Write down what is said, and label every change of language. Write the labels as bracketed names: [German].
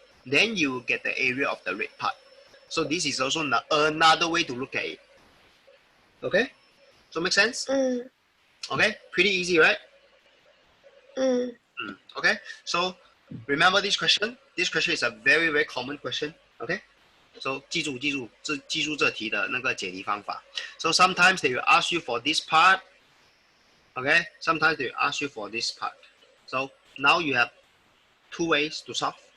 [English] Then you will get the area of the red part. So this is also another way to look at it. Okay? So make sense? Okay? Pretty easy, right? Okay? So remember this question. This question is a very, very common question. Okay? [Chinese] So 记住这题的那个解题方法。 [English] So sometimes they will ask you for this part. Okay? Sometimes they will ask you for this part. So now you have 2 ways to solve.